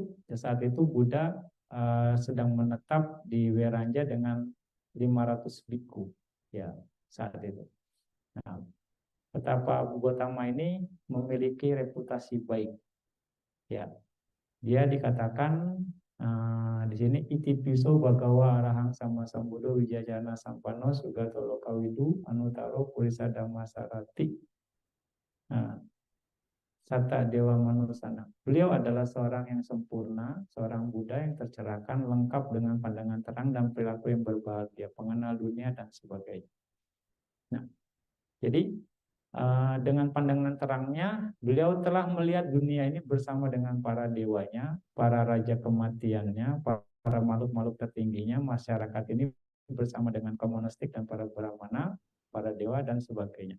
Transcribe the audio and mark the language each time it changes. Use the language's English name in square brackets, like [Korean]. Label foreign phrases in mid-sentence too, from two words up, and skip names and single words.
[Indonesian] Saat itu Buddha sedang menetap di Weranja dengan 500 biku, ya, saat itu. Nah, betapa Gautama ini memiliki reputasi baik, ya. Dia dikatakan di sini [Pali] iti piso bagawa arahang sama sambudo wijajana sampano sugatolo kawidu anutaro purisa dhamma sarati. Nah, Sata Dewa Manusana. [Indonesian] Beliau adalah seorang yang sempurna, seorang Buddha yang tercerahkan, lengkap dengan pandangan terang dan perilaku yang berbahagia, pengenal dunia dan sebagainya. Nah, jadi dengan pandangan terangnya, beliau telah melihat dunia ini bersama dengan para dewanya, para raja kematiannya, para makhluk-makhluk tertingginya, masyarakat ini bersama dengan kaum monastik dan para brahmana, para dewa dan sebagainya.